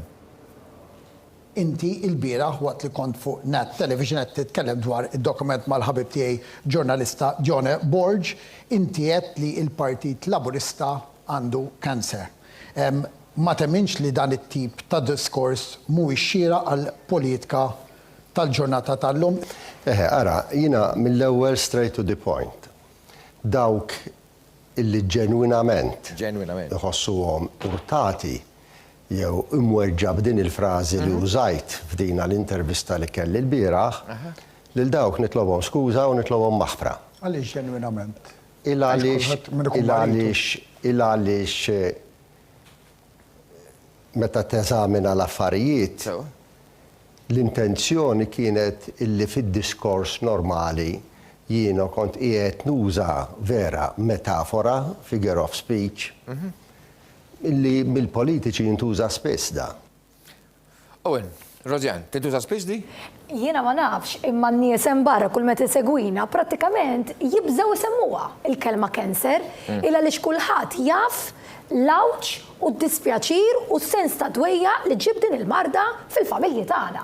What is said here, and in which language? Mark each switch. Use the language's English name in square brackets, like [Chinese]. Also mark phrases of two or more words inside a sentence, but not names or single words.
[Maltese] Inti il-bieraħ waqt li kont fuq Net Television qed titkellem dwar id-dokument mal-ħabib tiegħi ġurnalista John Borg, inti qed li l-Partit Laburista għandu kanser. Ma temminx li dan it-tip ta' diskors mhuwiex xieraq għal politika tal-ġurnata tal-lum? Ara, jiena mill-ewwel [English] straight to the point. [Maltese] Dawk illi ġenwinament iħossuhom urtati jew imwerġa b'din il-frażi li użajt f'dina l-intervista li kelli l-bieraħ, lil dawk nitlobhom skuża u nitlobhom maħfra. Għaliex ġenwinament? Il għaliex meta teżamina l-affarijiet, l-intenzjoni kienet illi fid-diskors normali jiena kont qiegħed nuża vera metafora, [English] figure of speech, [Maltese] illi mill-politiċi jintuża spiss da. Owen, Rozjan, tintuża spiss di? Jiena ma nafx, imma n-nies hemm barra kull meta segwina prattikament jibżgħu isemmuha il-kelma cancer il għaliex kulħadd jaf l-awġ u d-dispjaċir u s-sens ta' dwejja li ġib din il-marda fil-familji tagħna.